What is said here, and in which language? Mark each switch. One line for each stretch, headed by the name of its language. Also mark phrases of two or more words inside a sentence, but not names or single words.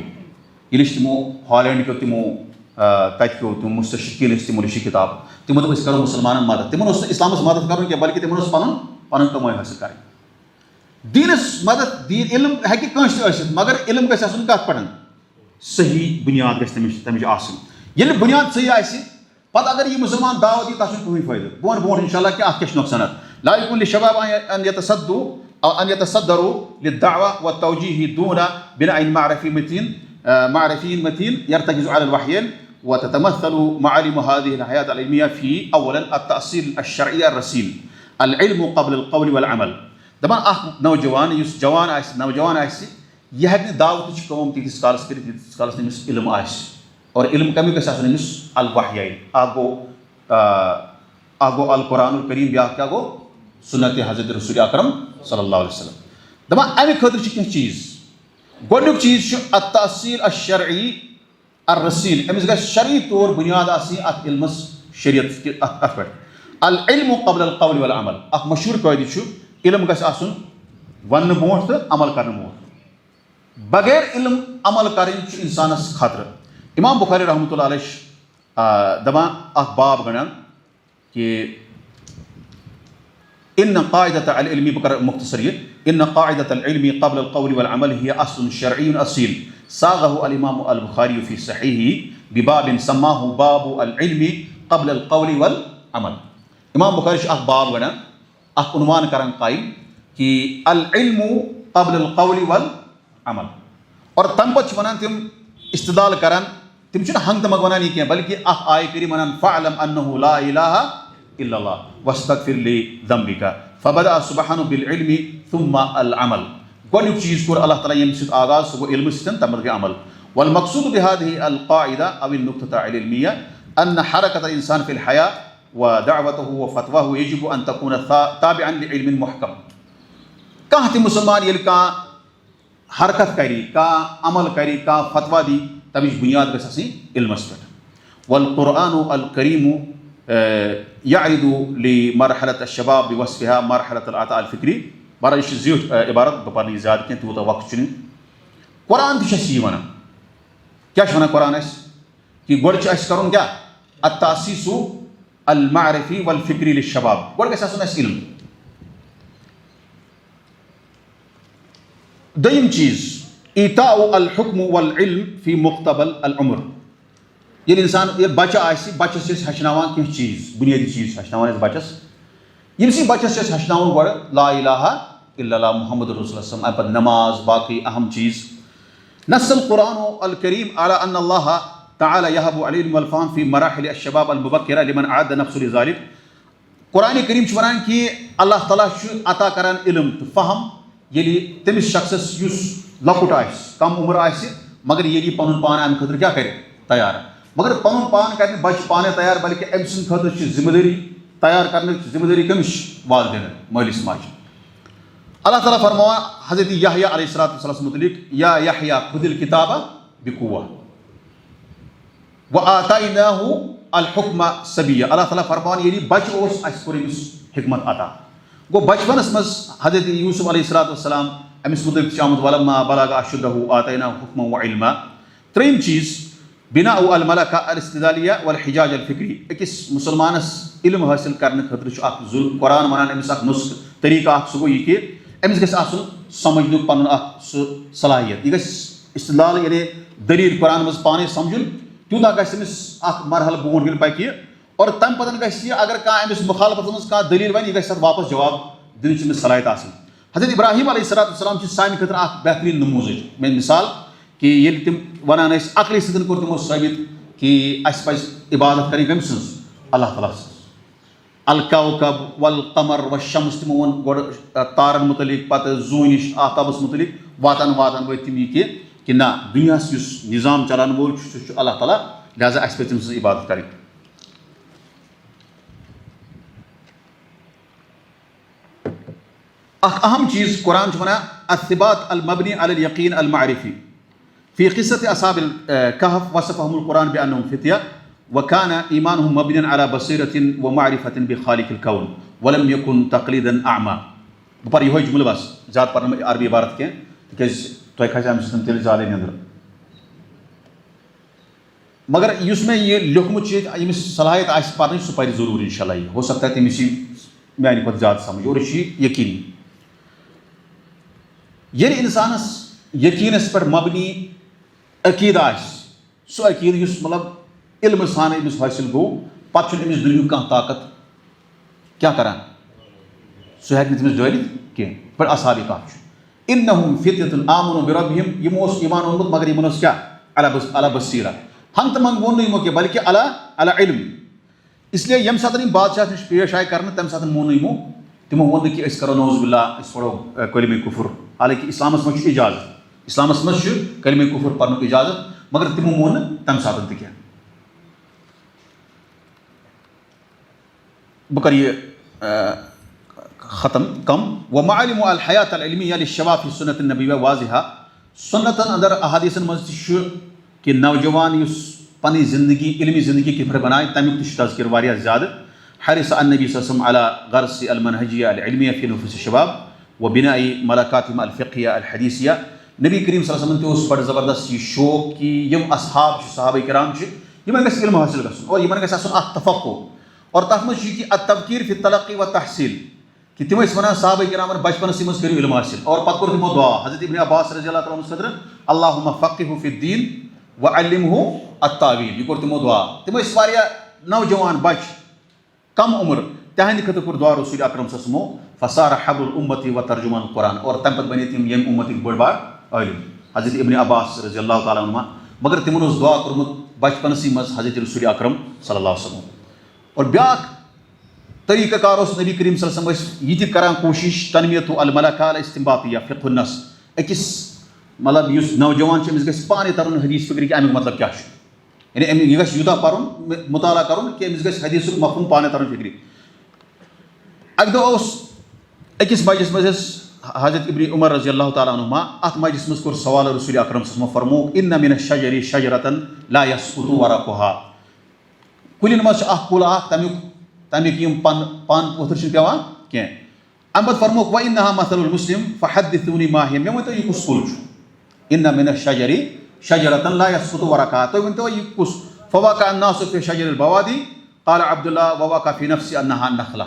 Kashmiri: ییٚلہِ أسۍ تِمو ہالینڈ کیو تِمو تتہِ کیو تِم مُستشرقیٖن ٲسۍ تِمو لیٚچھِ کِتاب تِمو دوٚپ أسۍ کرو مُسلمانن مدد تِمن اوس نہٕ اسلامس مدد کرُن کینٛہہ بلکہِ تِمن اوس پنُن کمٲے حٲصِل کرٕنۍ دیٖنس مدد دیٖن علم ہیٚکہِ کٲنٛسہِ تہِ ٲسِتھ مگر علم گژھِ آسُن کتھ پٮ۪ٹھ صحیح بُنیاد گژھِ تٔمِچ آسٕنۍ ییٚلہِ بُنیاد صحیح آسہِ پتہٕ اگر یہِ مُسلمان دعوت یی تتھ چھُنہٕ کٕہٕنۍ فٲیدٕ بہٕ وَنہٕ برونٛٹھ
Arabic: انشاء اللہ
Kashmiri: کہِ اتھ کیاہ چھِ نۄقصانات
Arabic: لا یکُن للشباب ان يتصدروا للدعوة والتوجيه دون بناء معرفي متين يرتكز على الوحيين وتتمثل معالم هذه الحياة العلمية في اولا التأصيل الشرعي الرسيل العلم قبل القول والعمل
Kashmiri: دپان اکھ نوجوان یُس جوان آسہِ نوجوان آسہِ یہِ ہیٚکہِ نہٕ دعوتٕچ کٲم تیٖتِس کالس کٔرِتھ ییٖتِس کالس نہٕ أمِس علم آسہِ اور علم کمیُک گژھِ آسُن أمِس الوحیین اکھ گوٚو
Arabic: القرآن الکریٖم
Kashmiri: بیاکھ کیاہ گوٚو سُنت حضرت رسول اکرم
Arabic: صلی اللہ علیہ وسلم
Kashmiri: دپان امہِ خٲطرٕ چھِ کینٛہہ چیٖز گۄڈنیُک چیٖز چھُ
Arabic: التأصیل الشرعی الرسیل
Kashmiri: أمِس گژھِ شرعی طور بُنیاد آسٕنۍ اتھ علمس شریعت اتھ پٮ۪ٹھ
Arabic: العلم قبل القول والعمل
Kashmiri: اکھ مشہوٗر قٲیدٕ چھُ علم گژھِ آسُن وننہٕ برونٛٹھ تہٕ عمل کرنہٕ برونٛٹھ بغیر علم عمل کرٕنۍ چھُ انسانس خطرٕ امام بخاری
Arabic: رحمۃ اللہ علیہ
Kashmiri: چھِ دپان اکھ باب گنڈان کہ
Arabic: ان قاعدة العلم
Kashmiri: بہٕ کرٕ مختصر یہِ
Arabic: ان قاعدة العلم قبل القول والعمل هي اصل شرعي اصيل صاغه الامام البخاري في صحيحه بباب سماه باب العلم قبل القول
Kashmiri: والعمل امام بخاری چھُ اکھ باب گنڈان اکھ عنوان کران قائم کہ
Arabic: العلم قبل القول والعمل
Kashmiri: اور تمہِ پتہٕ چھِ ونان تِم استدلال کران تِم چھِنہٕ ہنٛگ تہٕ منٛگ ونان یہِ کینٛہہ بلکہِ اکھ آیہِ کٔرِتھ ونان
Arabic: فاعلم انه لا اله الا الله واستغفر لذنبك فبدأ سبحانه بالعلم ثم العمل
Kashmiri: گۄڈنیُک چیٖز کوٚر اللہ تعالیٰ ییٚمہِ سۭتۍ آغاز سُہ گوٚو علمہٕ سۭتۍ تَمہِ پتہٕ گٔے عمل
Arabic: والمقصود بهذه القاعدة أو النقطة العلمية أن حركة الإنسان في الحياة ودعوته وفتواه يجب أن تكون تابعا لعلم محكم.
Kashmiri: کانٛہہ تہِ مسلمان ییٚلہِ کانٛہہ حرکت کری کانٛہہ عمل کری کانٛہہ فتوا دی تمِچ بنیاد گژھِ آسٕنۍ علمس پٮ۪ٹھ.
Arabic: والقرآن الكريم يعرض لمرحلة الشباب بوصفها مرحلة العطاء الفكري.
Kashmiri: بہرحال یہ چھِ زیوٗٹھ عبارت بہٕ پرنہٕ یہِ زیادٕ کینٛہہ تیوٗتاہ وقت چھُنہٕ. قرآن تہِ چھُ اَسہِ یی وَنان. کیٛاہ چھُ وَنان قرآن اَسہِ کہِ گۄڈٕ چھُ اَسہِ کَرُن کیٛاہ
Arabic: التأسيس المعرفي والفكري للشباب.
Kashmiri: گۄڈٕ گژھِ آسُن اَسہِ علم. دوٚیِم چیٖز
Arabic: ایٖتاء الحکم والعلم فی مقتبل العمر.
Kashmiri: ییٚلہِ اِنسان ییٚلہِ بَچہٕ آسہِ بَچَس چھِ أسۍ ہیٚچھناوان کینٛہہ چیٖز بُنیٲدی چیٖز چھِ ہیٚچھناوان أسۍ بَچَس. ییٚمسٕے بَچَس چھِ أسۍ ہیٚچھناوُن گۄڈٕ
Arabic: لا الہ الا اللہ محمد رسول اللہ
Kashmiri: اَمہِ پَتہٕ نماز باقٕے اہم چیٖز.
Arabic: نص القرآن الكريم على أن الله تعالى يهب العلم والفهم في مراحل الشباب المبكرة لمن أعد نفسه لذلك.
Kashmiri: قرآن کریم چھُ وَنان کہِ اللہ تعالیٰ چھُ عطا کران علم تہٕ فہم ییٚلہِ تٔمِس شخصس یُس لۄکُٹ آسہِ کم عمر آسہِ مگر ییٚلہِ یہِ پَنُن پان اَمہِ خٲطرٕ کیٛاہ کَرِ تیار. مگر پَنُن پان کَرِ نہٕ بَچہٕ پانَے تیار بلکہِ أمۍ سٕنٛدِ خٲطرٕ چھِ ذِمہٕ دٲری تیار کرنٕچ ذِمہٕ دٲری کٔمِس چھِ والدینن مٲلِس ماجہِ. اللہ تعالیٰ فرماوان حضرت یحیٰ
Arabic: علیہ الصلوۃ والسلام
Kashmiri: متعلق
Arabic: یا یحیٰ خُذِ الکتاب بقوة وآتیناہ الحکم صبیہ.
Kashmiri: اللہ تعالیٰ فرماوان ییٚلہِ بَچہٕ اوس اَسہِ کوٚر أمِس حکمت عطا. گوٚو بَچپَنَس منٛز حضرت یوٗسف
Arabic: علیہ الصلوۃ والسلام
Kashmiri: أمِس متعلق چھِ آمُت
Arabic: ولما بلغ اشدہ آتیناہ حکما وعلما.
Kashmiri: ترٛیٚیِم چیٖز
Arabic: بِناء الملکہ الاستدلالیہ والحجاج الفکری.
Kashmiri: أکِس مُسلمانس علم حٲصِل کرنہٕ خٲطرٕ چھُ اکھ قرآن وَنان أمِس اکھ نُسخہٕ طریٖقہٕ اکھ سُہ گوٚو یہِ کہِ أمِس گژھِ آسُن سمجھنُک پنُن اکھ سُہ صلاحیت. یہِ گژھِ استدلال یعنی دلیٖل قرآن منٛز پانے سمجھُن تیوٗتاہ گژھِ أمِس اکھ مرحلہٕ برونٛٹھ ییٚلہِ پکہِ اور تمہِ پتہٕ گژھِ یہِ اگر کانٛہہ أمِس مُخالفتس منٛز کانٛہہ دلیٖل وَنہِ یہِ گژھِ تتھ واپس جواب دِنٕچ أمِس صلٲحیت آسٕنۍ. حضرت ابراہیم
Arabic: علیہ الصلوۃ والسلام
Kashmiri: چھِ سانہِ خٲطرٕ اکھ بہتریٖن نموٗزٕچ مثال کہِ ییٚلہِ تِم ونان ٲسۍ عقلہِ سۭتۍ کوٚر تِمو ثٲبت کہِ اَسہِ پزِ عبادت کرٕنۍ کٔمۍ سٕنٛز اللہ تعالیٰ سٕنٛز.
Arabic: الکوكب والقمر والشمس
Kashmiri: تِمو ووٚن گۄڈٕ تارن متعلق پتہٕ زوٗ نِش آفتابس متعلق واتان واتان وٲتۍ تِم یہِ کہِ نہ دُنیاہس یُس نظام چلاون وول چھُ سُہ چھُ اللہ تعالیٰ لہٰذا اَسہِ پزِ تٔمۍ سٕنٛز عبادت کرٕنۍ. اکھ اہم چیٖز قرآن چھُ ونان
Arabic: الثبات المبنی علی الیقین المعرفی. فی قصة اصحاب الکہف وصفهم القرآن بأنهم فتیہ وكان ایمانهم مبنیا علی بصیرة ومعرفة بخالق الکون ولم یکن تقلیدا اعما.
Kashmiri: بہٕ پرٕ یِہوے جملہٕ بس زیادٕ پرنہٕ بہٕ عربی عبارت کینٛہہ تِکیازِ تۄہہِ کھسہِ اَمہِ سۭتۍ تیٚلہِ زیادَے نیٚنٛدٕر. مگر یُس مےٚ یہِ لیوٗکھمُت چھُ ییٚتہِ ییٚمِس صلٲحیت آسہِ پرنٕچ سُہ پرِ ضروٗری
Arabic: انشاء اللہ.
Kashmiri: یہِ
Urdu: ہو سکتا ہے
Kashmiri: تٔمِس یی میانہِ کھۄتہٕ زیادٕ سمجھ اور یہِ چھُ یقیٖنی. ییٚلہِ اِنسانس یقیٖنس پٮ۪ٹھ مبنی عقیٖدٕ آسہِ سُہ عقیٖدٕ یُس مطلب علمہٕ سان أمِس حٲصِل گوٚو پتہٕ چھُنہٕ أمِس دُنیہُک کانٛہہ طاقت کیٛاہ کران سُہ ہیٚکہِ نہٕ تٔمِس ڈٲلِتھ کینٛہہ. یِتھ پٲٹھۍ اصحابِ کہف چھُ
Arabic: انہم فتیۃ آمنوا بربہم
Kashmiri: یِمو اوس ایمان اوٚنمُت مگر یِمن اوس کیٛاہ
Arabic: علی بصیرہ.
Kashmiri: ہنٛگہٕ تہٕ منٛگہٕ ووٚن نہٕ یِمو کینٛہہ بلکہِ
Arabic: علی علم.
Urdu: اس لیے
Kashmiri: ییٚمہِ ساتہٕ یِم بادشاہس نِش پیش آیہِ کرنہٕ تمہِ ساتہٕ مون نہٕ یِمو تِمو ووٚن نہٕ کہِ أسۍ کرو
Arabic: نعوذ باللہ
Kashmiri: أسۍ پرو
Arabic: کلمہ کفر.
Kashmiri: حالانکہ اسلامس منٛز چھُ اجازت اسلامس منٛز چھُ
Arabic: کلمہ کفر
Kashmiri: پرنُک اجازت مگر تِمو مون نہٕ تمہِ ساتہٕ تہِ کینٛہہ. بہٕ کرٕ یہِ ختم کم.
Arabic: ومعالم الحیات العلمیہ للشباب فی سنت النبویہ واضحہ.
Kashmiri: سنتن اندر احادیثن منٛز تہِ چھُ کہِ نوجوان یُس پنٕنۍ زندگی علمی زندگی کِتھ پٲٹھۍ بنایہِ تمیُک تہِ چھُ تذکر واریاہ زیادٕ.
Arabic: حرص النبی صلی اللہ علیہ وسلم علی غرس المنہجیہ العلمیہ فی نفوس الشباب وبناء ملکاتہم الفقہیہ الحدیثیہ.
Kashmiri: نبی کریم
Arabic: صلی اللہ علیہ وسلم
Kashmiri: تہِ اوس بڑٕ زبردست یہِ شوق کہِ یِم اصحاب چھِ صحابہ کرام چھِ یِمن گژھِ علم حٲصِل گژھُن اور یِمن گژھِ آسُن اکھ تفقُہ اور تتھ منٛز چھُ یہِ کہِ
Arabic: التبکیر فی التلقی و تحصیل
Kashmiri: کہِ تِم ٲسۍ ونان صحابہ کرامن بچپنسٕے منٛز کٔرِو علم حٲصِل اور پتہٕ کوٚر تِمو دعا حضرت ابن عباس
Arabic: رضی اللہ تعالیٰ
Kashmiri: عنہُس خٲطرٕ
Arabic: اللہُمہ فقہہ فی الدین وعلمہ التاویل.
Kashmiri: یہِ کوٚر تِمو دعا. تِم ٲسۍ واریاہ نوجوان بچہِ کم عمر تہنٛدِ خٲطرٕ کوٚر دعا رسول اکرم
Arabic: صلی اللہ علیہ وسلمو فصار حبر الامتی و ترجمان القرآن
Kashmiri: اور تمہِ پتہٕ بنے تِم ییٚمہِ اُمتٕکۍ بٔڑ بار عٲلِم حضرت ابن عباس
Arabic: رضی اللہ تعالیٰ عنہُما.
Kashmiri: مگر تِمن اوس دعا کوٚرمُت بچپنسٕے منٛز حضرت رسول اکرم
Arabic: صلی اللہ علیہ وسلم.
Kashmiri: اور بیاکھ طریٖقہ کار اوس نبی کریم
Arabic: صلی اللہ علیہ وسلم
Kashmiri: ٲسۍ یہِ تہِ کران کوٗشش
Arabic: تنمیتُ الملکہ الاستنباطیہ فقہ النص.
Kashmiri: أکِس مطلب یُس نوجوان چھُ أمِس گژھِ پانے ترُن حدیث فکر کہ امیُک مطلب کیاہ چھُ یعنی یہِ گژھِ یوٗتاہ پرُن مطالعہ کرُن کہ أمِس گژھِ حدیثُک مفہوم پانے ترُن فکرِ. اَکہِ دۄہ اوس أکِس مجلِس منٛز ٲسۍ حضرت ابن عمر
Arabic: رضی اللہ تعالیٰ عنہما
Kashmiri: اَتھ مجلِس منٛز کوٚر سوال رسول اکرم
Arabic: صلی اللہ علیہ وسلم
Kashmiri: فرمووُکھ
Arabic: اِنَّ مِنَ الشَّجَرِ شَجَرَةً لَا يَسْقُطُ وَرَقُهَا.
Kashmiri: کُلٮ۪ن منٛز چھُ اکھ کُل اکھ تَمیُک یِم پن ؤتھٕر چھِنہٕ پیٚوان کینٛہہ. اَمہِ پتہٕ فرمووُکھ
Arabic: وَإِنَّهَا مَثَلُ الْمُسْلِمِ فَحَدِّثُونِی مَا هِیَ.
Kashmiri: مےٚ ؤنۍتو یہِ کُس کُل چھُ
Arabic: اِنَّ مِنَ الشَّجَرِ شَجَرَةً لَا يَسْقُطُ وَرَقُهَا.
Kashmiri: تُہۍ ؤنۍتو یہِ کُس
Arabic: فَوَقَعَ النَّاسُ فِي شَجَرِ الْبَوَادِی قَالَ عبد اللہ وَوَقَعَ فِي نَفْسِی أَنَّهَا النَّخْلَةُ.